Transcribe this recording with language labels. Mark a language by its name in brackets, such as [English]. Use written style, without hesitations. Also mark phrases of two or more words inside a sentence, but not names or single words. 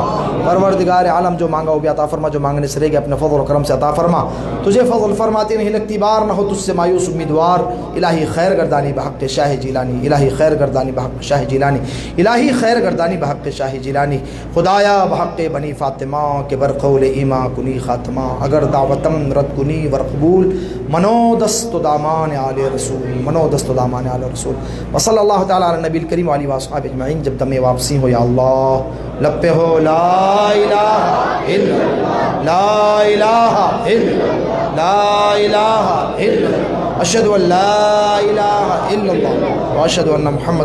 [Urdu] پروردگار عالم جو مانگا وہ بھی عطا فرما، جو مانگنے سے رہ گیا اپنے فضل و کرم سے عطا فرما۔ تجھے فضل فرماتی نہیں لگتی بار، نہ ہو تجھ سے مایوس امیدوار، [Persian] الہی خیر گردانی بحق شاہ جیلانی، الہی خیر گردانی بحق شاہ جیلانی، الہی خیر گردانی بحق شاہ جیلانی۔ خدایا بحق بنی فاطمہ کے برقول ایما کنی خاتمہ، اگر دعوتم رد کنی ورقبول، منو دست دامان آل رسول، منو دست دامان آل رسول۔ [Arabic] وصلی اللہ تعالی علی نبی الکریم علیہ وآصحابہ اجمعین۔ [Urdu] جب دم واپسی ہو یا اللہ لب پہ ہو [Arabic] لا الہ الا اللہ، لا الہ الا اللہ، لا الہ الا اللہ، اشہد ان لا الہ الا اللہ واشہد ان محمد